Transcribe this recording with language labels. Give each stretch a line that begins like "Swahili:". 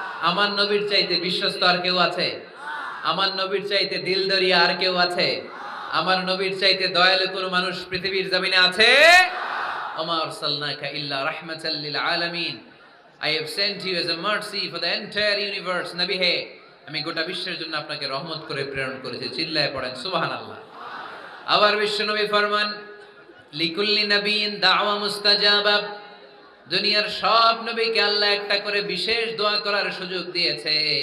Bangla: আমার নবীর চাইতে বিশ্বস্ত আর কেউ আছে? আমার নবীর চাইতে দিলদরিয়া আর কেউ আছে? আমার নবীর চাইতে দয়ালু কোন মানুষ পৃথিবীর জমিনে আছে?
Arabic: ওমা আরসালনাকা ইল্লা রাহমাতাল লিল আলামিন,
English: I have sent you as a mercy for the entire universe.
Bangla: নবী হে, আমি গোটা বিশ্বের জন্য আপনাকে রহমত করে প্রেরণ করেছি। চিল্লায়ে পড়েন সুবহানাল্লাহ। আবার বিশ্ব নবী ফরমান
Arabic: লিকুল্লি নবিয়্যিন দাওয়া মুস্তাজাবা,
Bangla: দুনিয়ার সব নবীকে আল্লাহ একটা করে বিশেষ দোয়া করার সুযোগ দিয়েছে।